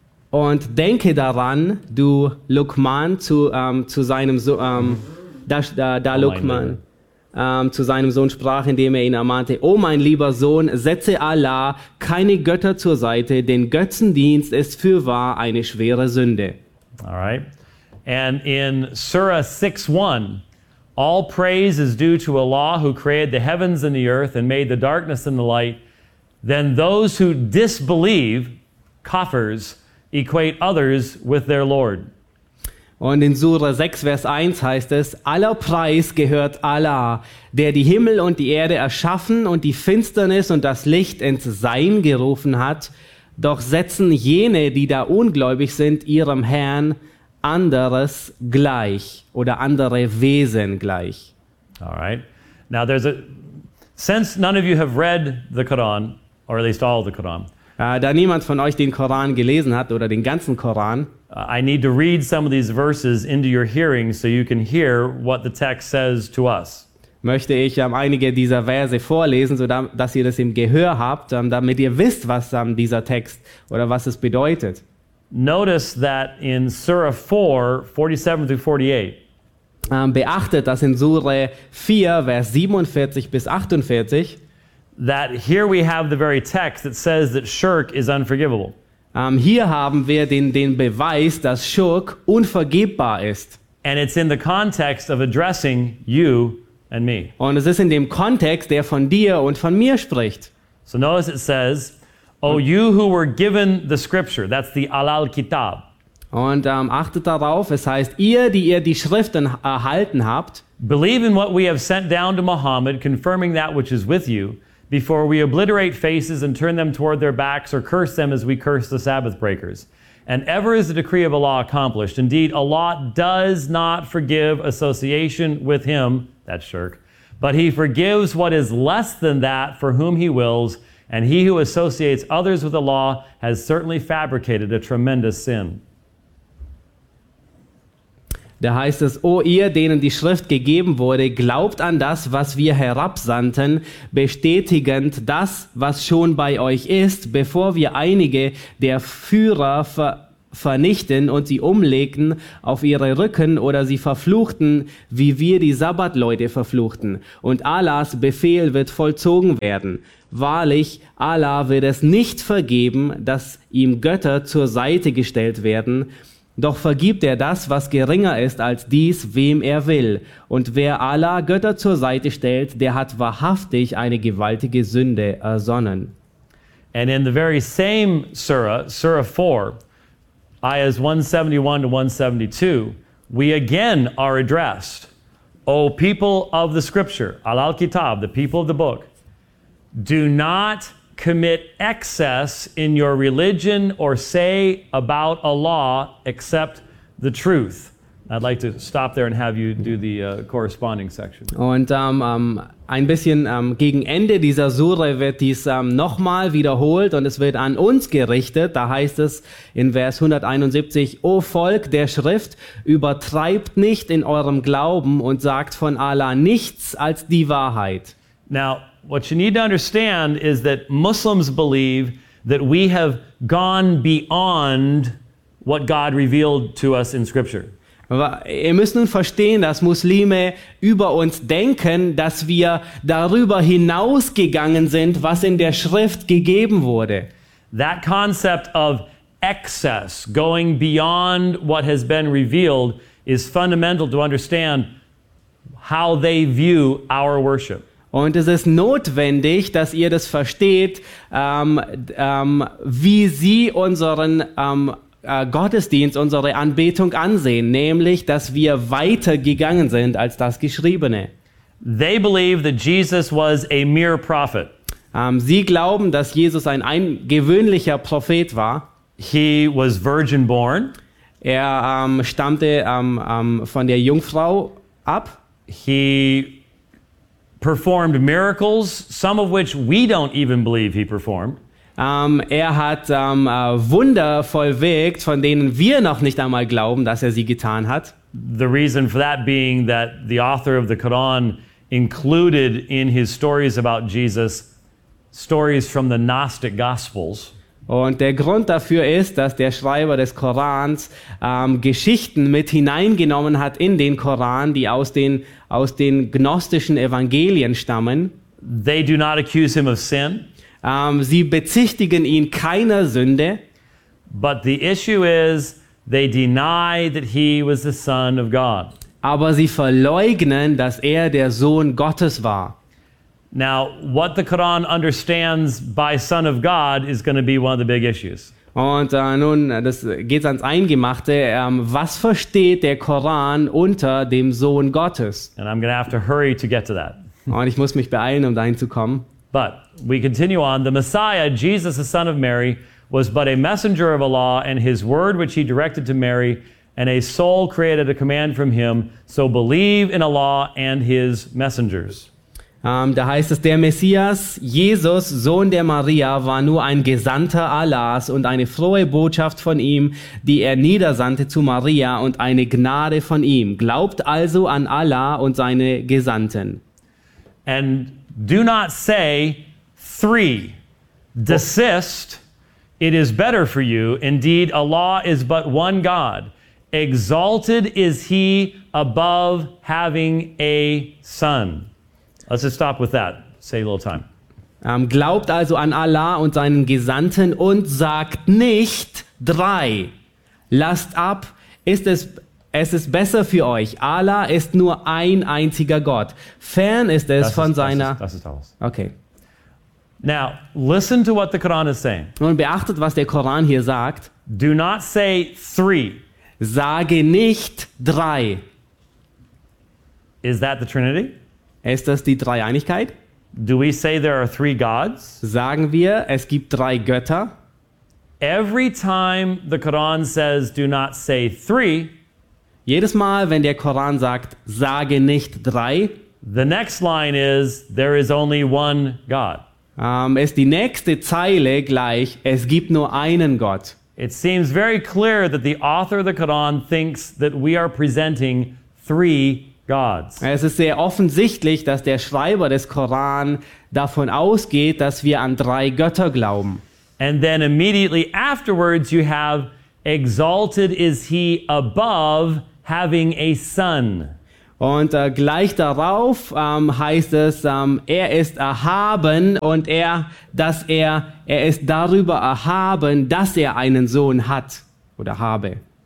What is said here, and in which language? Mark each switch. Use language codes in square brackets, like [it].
[de] Und denke daran, du Luqman, zu seinem Sohn, da Luqman zu seinem Sohn sprach, indem er ihn ermahnte: O mein lieber Sohn, setze Allah keine Götter zur Seite, denn Götzendienst ist fürwahr eine schwere Sünde. [en] All right. And in Surah 6:1, all praise is due to Allah who created the heavens and the earth and made the darkness and the light. Then those who disbelieve, kafirs, equate others with their Lord. [de] Und in Surah 6, Vers 1 heißt es, aller Preis gehört Allah, der die Himmel und die Erde erschaffen und die Finsternis und das Licht ins Sein gerufen hat. Doch setzen jene, die da ungläubig sind, ihrem Herrn anderes gleich oder andere Wesen gleich. [en] All right. Now there's a, since none of you have read the Quran, or at least all the Quran, [de] da niemand von euch den Koran gelesen hat oder den ganzen Koran, [en] I need to read some of these verses into your hearing so you can hear what the text says to us. [de] Möchte ich einige dieser Verse vorlesen, so dass ihr das im Gehör habt, damit ihr wisst, was dieser Text oder was es bedeutet. [en] Notice that in Surah 4:47-48. [de] Beachtet, dass in Surah 4, Vers 47 bis 48, [en] that here we have the very text that says that shirk is unforgivable. [de] Hier haben wir den Beweis, dass Schurk unvergebbar ist. [en] And it's in the context of addressing you and me. [de] Und es ist in dem Kontext, der von dir und von mir spricht. [en] So notice it says, O you who were given the scripture, that's the alal kitab. [de] Und achtet darauf, es heißt, ihr, die ihr die Schriften erhalten habt, [en] believe in what we have sent down to Muhammad, confirming that which is with you, before we obliterate faces and turn them toward their backs or curse them as we curse the Sabbath breakers. And ever is the decree of Allah accomplished. Indeed, Allah does not forgive association with him, that's shirk, but he forgives what is less than that for whom he wills, and he who associates others with Allah has certainly fabricated a tremendous sin. [de] Da heißt es, O ihr, denen die Schrift gegeben wurde, glaubt an das, was wir herabsandten, bestätigend das, was schon bei euch ist, bevor wir einige der Führer vernichten und sie umlegten auf ihre Rücken oder sie verfluchten, wie wir die Sabbatleute verfluchten. Und Allahs Befehl wird vollzogen werden. Wahrlich, Allah wird es nicht vergeben, dass ihm Götter zur Seite gestellt werden. Doch vergibt er das, was geringer ist als dies, wem er will. Und wer Allah Götter zur Seite stellt, der hat wahrhaftig eine gewaltige Sünde ersonnen. [en] And in the very same Surah, Surah 4, Ayahs 171 to 172, we again are addressed. O people of the scripture, al-kitab, the people of the book, do not commit excess in your religion or say about Allah except the truth. I'd like to stop there and have you do the corresponding section. [de] Und ein bisschen gegen Ende dieser Sure wird dies nochmal wiederholt und es wird an uns gerichtet. Da heißt es in Vers 171, O Volk der Schrift, übertreibt nicht in eurem Glauben und sagt von Allah nichts als die Wahrheit. [en] Now, what you need to understand is that Muslims believe that we have gone beyond what God revealed to us in Scripture. [de] Ihr müsst nun verstehen, dass Muslime über uns denken, dass wir darüber hinausgegangen sind, was in der Schrift gegeben wurde. [en] That concept of excess, going beyond what has been revealed, is fundamental to understand how they view our worship. [de] Und es ist notwendig, dass ihr das versteht, wie sie unseren Gottesdienst, unsere Anbetung ansehen, nämlich, dass wir weiter gegangen sind als das Geschriebene. [en] They believe that Jesus was a mere prophet. [de] Sie glauben, dass Jesus ein gewöhnlicher Prophet war. [en] He was virgin born. [de] Er stammte von der Jungfrau ab. [en] He performed miracles, some of which we don't even believe he performed. [de] Er hat Wunder vollwirkt, von denen wir noch nicht einmal glauben, dass er sie getan hat. [en] The reason for that being that the author of the Quran included in his stories about Jesus stories from the Gnostic Gospels. [de] Und der Grund dafür ist, dass der Schreiber des Korans Geschichten mit hineingenommen hat in den Koran, die aus den gnostischen Evangelien stammen. [en] They do not accuse him of sin. [de] Sie bezichtigen ihn keiner Sünde. [en] But the issue is, they deny that he was the Son of God. [de] Aber sie verleugnen, dass er der Sohn Gottes war. [en] Now, what the Quran understands by Son of God is going to be one of the big issues. [de] Und nun, das geht ans Eingemachte. Was versteht der Koran unter dem Sohn Gottes? [en] And I'm going to have to hurry to get to that. [de] Und ich muss mich beeilen, um dahin zu kommen. [en] But we continue on. The Messiah, Jesus, the son of Mary, was but a messenger of Allah, and his word which he directed to Mary, and a soul created a command from him. So believe in Allah and his messengers. [de] Da heißt es, der Messias, Jesus, Sohn der Maria, war nur ein Gesandter Allahs und eine frohe Botschaft von ihm, die er niedersandte zu Maria und eine Gnade von ihm. Glaubt also an Allah und seine Gesandten. [en] And do not say, three, desist, it is better for you. Indeed, Allah is but one God. Exalted is he above having a son. Let's just stop with that. Say a little time. [de] Glaubt also an Allah und seinen Gesandten und sagt nicht drei. Lasst ab, es ist besser für euch. Allah ist nur ein einziger Gott. Fern ist es von seiner... Das ist alles. [en] Okay. Now, listen to what the Quran is saying. [de] Nun beachtet, was der Koran hier sagt. [en] Do not say three. [de] Sage nicht drei. [en] Is that the Trinity? [de] Ist das die Dreieinigkeit? [en] Do we say there are three gods? [de] Sagen wir, es gibt drei Götter? [en] Every time the Quran says do not say three, [de] jedes Mal, wenn der Koran sagt, sage nicht drei, [en] the next line is there is only one God. [de] Ist die nächste Zeile gleich, es gibt nur einen Gott. [en] It seems very clear that the author of the Quran thinks that we are presenting three Gods. [de] Es ist sehr offensichtlich, dass der Schreiber des Koran davon ausgeht, dass wir an drei Götter glauben. [en] And then immediately afterwards you have Exalted is he above having a son. [de] Und gleich darauf heißt es, er ist erhaben und er ist darüber erhaben, dass er einen Sohn hat oder habe.